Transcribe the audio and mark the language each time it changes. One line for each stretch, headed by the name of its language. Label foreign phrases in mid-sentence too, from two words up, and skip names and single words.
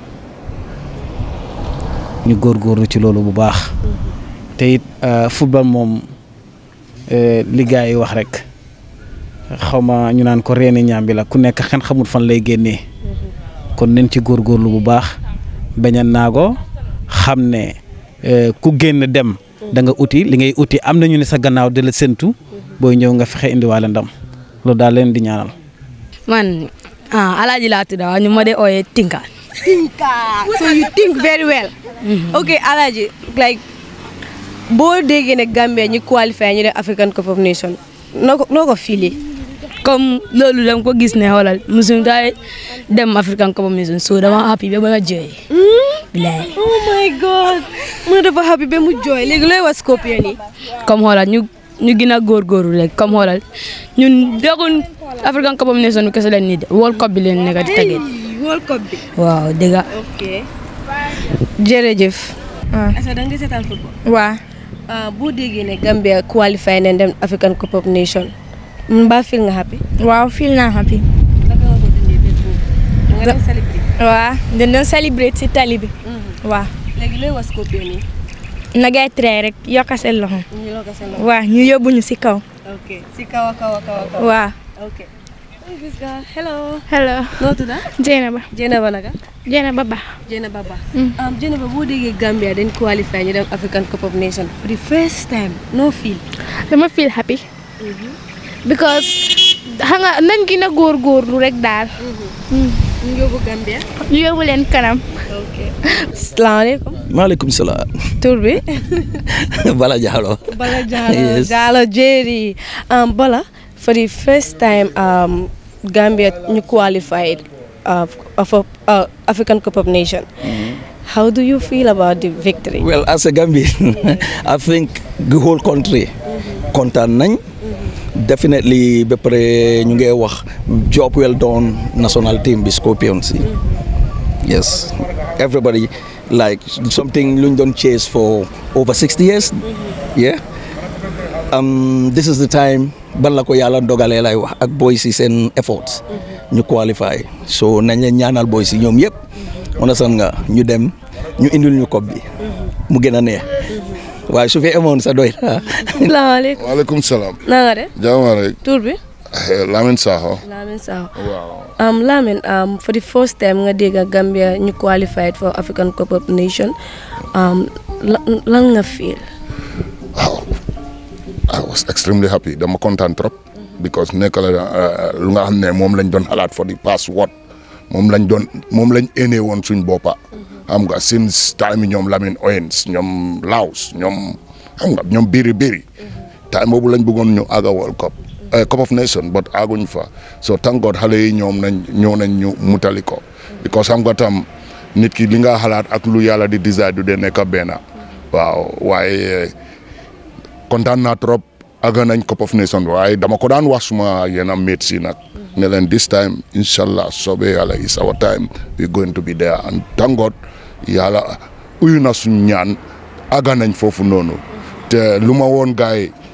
Wolof: ñu góorgóorlu ci loolu bu baax te it football moom li gaay yi wax rek xawma ñu naan ko reeni ñaambi la ku nekk xen xamul fan lay génnee kon nañ ci góorgóorlu bu baax bañ a naago xam ne ku génn dem da nga uti li ngay uti am nañu ne sa gannaaw de la séntu booy ñëw nga fexe indiwaale ndam loolu daal leen di ñaanal. Man Alaaji laa tudd ñu ma de ooyee Tinka.
English: So you think very well.
Wolof: Okay, Alaaji, like boo déggee ne Gambia ñu qualify ñu def African Cup of Nations noo ko fili Comme loolu dama ko gis ne xoolal musuñ daay dem African Cup of Nations so dama happy ba ma jooy. Bilaay.
English: Oh my God.
Wolof: Mu dafa happy ba mu jooy léegi looy wax Scorpion yi. Comme xoolal ñu gën a góorgóorlu rek comme xoolal ñun déggoon African Cup of Nations kese lañ nii de World Cup bi leen nekk di tege. World Cup bi. Waaw dëgg la. Ok. Jërëjëf.
French: Est-ce que
Wolof: da nga seetaan football. Waaw. Boo déggee ne Gambia qualify nañ dem African Cup of Nations mbaa feel nga happy. Waaw feel naa happy. naka nga ko dundee bés boobu. nga doon célébrer. Waaw dañ doon célébrer ci tali bi. Waaw. léegi looy wax Scorpion yi. na ngay tray rek yokk seen loxo. ñu yokk seen loxo. waaw ñu yóbbu ñu ci kaw. ok ci kaw. waaw.
English: ok. hello. hello.
Wolof: noo tudd? Jeynaba naka. Jeynaba Ba. Jeynaba Ba. Jeynaba boo déggee Gambia dañ qualify ñu dem African Cup of Nations
English: for the first time
Wolof: no feel. dama feel happy. because xam nga nañ gën a góorgóorlu rek daal. ñu yóbbu Gambia. ñu yóbbu leen kanam. ok. salaamaaleykum.
Arabic: عليكم السلام.
Wolof: tur bi. Bala Diallo. Bala Diallo. Diallo Jerry. Bala.
English: For the first time, Gambia you qualified for African Cup of Nations. How do you feel about the victory? Well, as a Gambian, I think the whole country
Wolof: kontaan nañ. Definitely, ba pare ñu ngi wax
English: job well done national team
Wolof: bi Scorpions.
English: Yes, everybody like something
Wolof: luñ doon
English: chase for over 60 years. Yeah. This is the time.
Wolof: Ban la ko yàlla dogalee lay wax ak boys yi seen efforts ñu qualify so nañ leen ñaanal boys yi ñoom yëpp onasan nga ñu dem ñu indil ñu coupe bi mu gën a neex waaye su fi amoon sa doy la. salaamaaleykum.
Arabic: وعليكم السلام.
Wolof: na nga de. jàmm rek. tur bi. Lamin Sakho. Lamin Sakho. waaw. Lamin
English: for the first time
Wolof: nga dégg Gambia ñu
English: qualified for
Wolof: African Cup of Nations lan nga feel.
English: I was extremely happy
Wolof: dama kontaan trop because nekk la lu nga xam ne moom lañ doon xalaat
English: for the past what
Wolof: moom lañ énee woon suñ boppa xam nga
English: since time
Wolof: ñoom Lamine Owens ñoom Laos ñoom xam nga ñoom biri time boobu lañ bëggoon ñu àgga World Cup Cup of Nations but àgguñ fa
English: so thank God
Wolof: xale yi ñëw nañ ñu mutali ko because xam nga tam nit ki li nga xalaat ak lu yàlla di desire du dee nekk benn waaw waaye kontaan naa trop àgg nañ Cup of Nations waaye dama ko daan wax suma yenn mates yi nag ne leen
English: this time
Wolof: inshallah soobee yàlla
English: is our time we going to be there and thank God
Wolof: yàlla uyu na suñu ñaan àgg nañ foofu noonu te lu ma woon gars yi